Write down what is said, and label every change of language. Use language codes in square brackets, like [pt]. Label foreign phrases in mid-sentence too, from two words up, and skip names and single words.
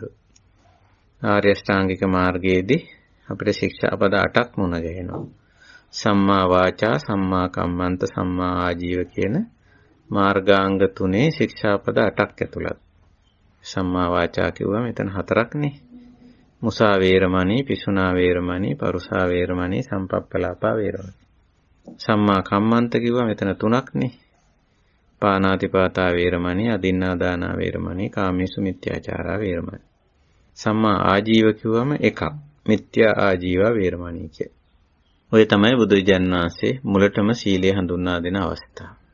[si] ආර්ය ශ්‍රාංගික මාර්ගයේදී අපිට ශික්ෂාපද 8ක් මුණ ගැහෙනවා. [pi] සම්මා වාචා, සම්මා කම්මන්ත, සම්මා ආජීව [si] කියන මාර්ගාංග 3 ශික්ෂාපද 8ක් ඇතුළත්. [pi] සම්මා වාචා [si] කිව්වම එතන 4ක්නේ. [pi] මුසා වේරමණී, පිසුනා වේරමණී, පරුසා වේරමණී, සම්පප්පලාපා වේරමණී. සම්මා කම්මන්ත [si] කිව්වම මෙතන 3ක්නේ. [pi] පානාතිපාතා වේරමණී, අදින්නාදානා වේරමණී, කාමීසු මිත්‍යාචාරා වේරමණී. සම්මා ආජීව [si] කිව්වම 1ක්. [pi] මිත්‍යා ආජීව වේරමණී [si] කිය. ඔය තමයි බුදුරජාණන් වහන්සේ මුලටම සීලය හඳුන්වා දෙන අවස්ථාව.